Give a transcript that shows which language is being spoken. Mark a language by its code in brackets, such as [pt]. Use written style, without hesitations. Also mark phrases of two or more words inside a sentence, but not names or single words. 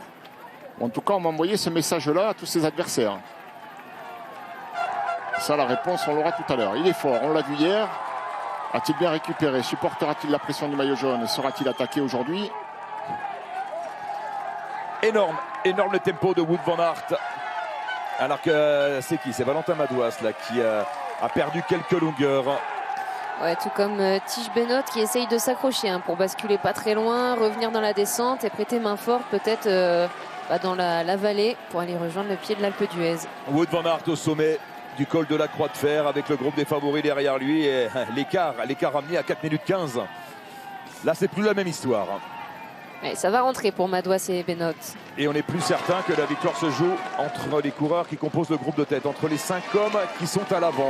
[fr] En tout cas, on m'a envoyé ce message-là à tous ses adversaires. Ça, la réponse, on l'aura tout à l'heure. Il est fort, on l'a vu hier. A-t-il bien récupéré? Supportera-t-il la pression du maillot jaune? Sera-t-il attaqué aujourd'hui? Énorme le tempo de Wout van Aert. Alors que c'est qui? C'est Valentin Madouas là, qui a perdu quelques longueurs. Ouais, tout comme Tige Benoît qui essaye de s'accrocher pour basculer pas très loin, revenir dans la descente et prêter main forte peut-être dans la vallée pour aller rejoindre le pied de l'Alpe d'Huez. Wout van Aert au sommet du col de la Croix de Fer avec le groupe des favoris derrière lui et l'écart ramené à 4 minutes 15. Là, c'est plus la même histoire. Ouais, ça va rentrer pour Madouas et Benoît. Et on est plus certain que la victoire se joue entre les coureurs qui composent le groupe de tête, entre les 5 hommes qui sont à l'avant.